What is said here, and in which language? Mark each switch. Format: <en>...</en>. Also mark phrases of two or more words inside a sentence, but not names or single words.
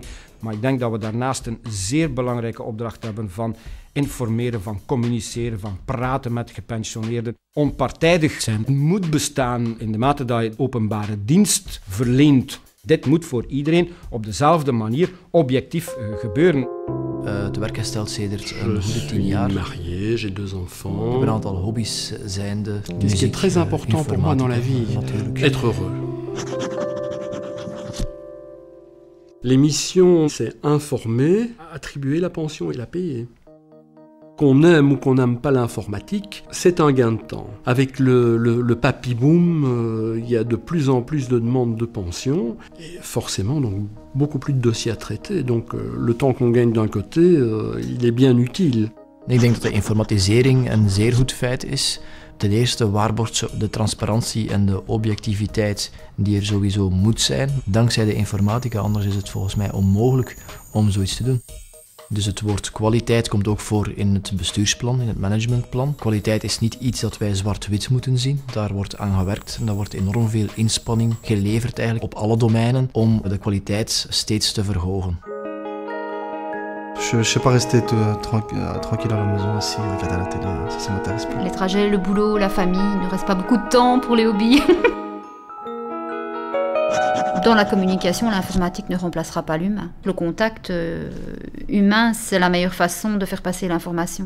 <nl>Maar ik denk dat we daarnaast een zeer belangrijke opdracht hebben van informeren, van communiceren, van praten met gepensioneerden. Onpartijdig zijn moet bestaan in de mate dat je openbare dienst verleent. Dit moet voor iedereen op dezelfde manier objectief gebeuren. Het werk herstelt sedert een goede 10 jaar.</nl> <fr>Marié, j'ai 2 enfants.</fr> <nl>Ik heb een aantal hobby's zijnde.</nl> <fr>Ce qui est très important pour moi dans la vie, être heureux. Les missions, c'est informer, attribuer la pension et la payer. Qu'on aime ou qu'on n'aime pas l'informatique, c'est un gain de temps. Avec le papy-boom, il y a de plus en plus de demandes de pension et forcément donc, beaucoup plus de dossiers à traiter. Donc le temps qu'on gagne d'un côté, il est bien utile.</fr> <nl>Ik denk dat de informatisering een zeer goed feit is. Ten eerste waarborgt ze de transparantie en de objectiviteit die er sowieso moet zijn. Dankzij de informatica, anders is het volgens mij onmogelijk om zoiets te doen. Dus het woord kwaliteit komt ook voor in het bestuursplan, in het managementplan. Kwaliteit is niet iets dat wij zwart-wit moeten zien. Daar wordt aan gewerkt en daar wordt enorm veel inspanning geleverd eigenlijk op alle domeinen om de kwaliteit steeds te verhogen.</nl> <fr>Je ne sais pas rester tranquille à la maison, assis, regarder la télé, ça m'intéresse plus. Les trajets, le boulot, la famille, il ne reste pas beaucoup de temps pour les hobbies. Dans la communication, l'informatique ne remplacera pas l'humain. Le contact humain, c'est la meilleure façon de faire passer l'information.</fr>